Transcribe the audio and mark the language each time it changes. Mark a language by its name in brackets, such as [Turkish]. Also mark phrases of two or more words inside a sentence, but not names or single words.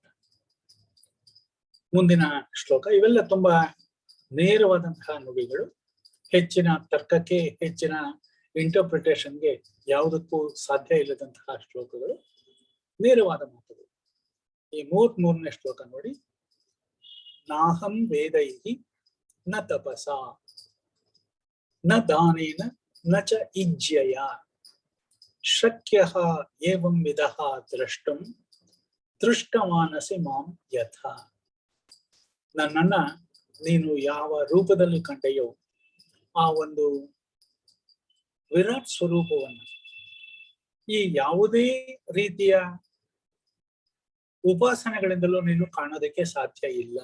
[Kannada] ಮುಂದಿನ ಶ್ಲೋಕ ಇವೆಲ್ಲ ತುಂಬಾ ನೇರವಾದಂತಹ ನುಡಿಗಳು. ಹೆಚ್ಚಿನ ತರ್ಕಕ್ಕೆ, ಹೆಚ್ಚಿನ ಇಂಟರ್ಪ್ರಿಟೇಷನ್ಗೆ ಯಾವುದಕ್ಕೂ ಸಾಧ್ಯ ಇಲ್ಲದಂತಹ ಶ್ಲೋಕಗಳು, ನೇರವಾದ ಮಾತುಗಳು. ಈ 33ನೇ ಶ್ಲೋಕ ನೋಡಿ. [Sanskrit] ನಾಹಂ ವೇದೈಹಿ ನ ತಪಸ ನ ದಾನೇನ ನ ಚ ಇಜ್ಯಯ ಶಕ್ಯಃ ಏವಂ ವಿಧಃ ದ್ರಷ್ಟುಂ ದೃಷ್ಟಮಾನಸಿ ಮಾಂ ಯಥ. [Kannada] ನನ್ನನ್ನ ನೀನು ಯಾವ ರೂಪದಲ್ಲಿ ಕಂಡೆಯೋ ಆ ಒಂದು ವಿರಾಟ್ ಸ್ವರೂಪವನ್ನು ಈ ಯಾವುದೇ ರೀತಿಯ ಉಪಾಸನೆಗಳಿಂದಲೂ ನೀನು ಕಾಣೋದಕ್ಕೆ ಸಾಧ್ಯ ಇಲ್ಲ.